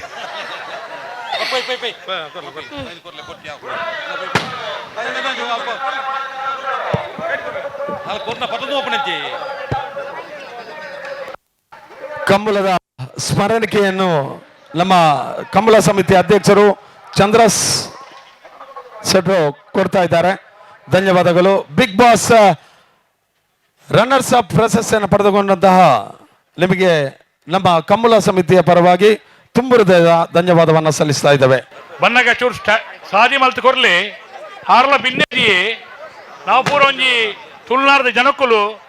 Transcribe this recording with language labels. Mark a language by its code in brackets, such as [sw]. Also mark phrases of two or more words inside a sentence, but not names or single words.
[kn] ಕಂಬಳದ ಸ್ಮರಣಿಕೆಯನ್ನು ನಮ್ಮ ಕಂಬಳ ಸಮಿತಿ ಅಧ್ಯಕ್ಷರು ಚಂದ್ರಸ್ ಶೆಟ್ರು ಕೊಡ್ತಾ ಇದ್ದಾರೆ. ಧನ್ಯವಾದಗಳು. ಬಿಗ್ ಬಾಸ್ [en] runners up [kn] ಪ್ರಶಸ್ತಿಯನ್ನು ಪಡೆದುಕೊಂಡಂತಹ ನಿಮಗೆ ನಮ್ಮ ಕಂಬಳ ಸಮಿತಿಯ ಪರವಾಗಿ ತುಂಬ ಹೃದಯದ ಧನ್ಯವಾದವನ್ನು ಸಲ್ಲಿಸ್ತಾ ಇದ್ದೇವೆ. [tcy] ಬನ್ನಗ ಚೂರು ಸಾದಿ ಮಲ್ತು ಕೊರ್ಲಿ ಹಾರ್ಲ ಬಿನ್ನೆಜಿ ನಾವು ಪೂರ ಒಂಜಿ ತುಳುನಾಡದ ಜನಕ್ಕುಲು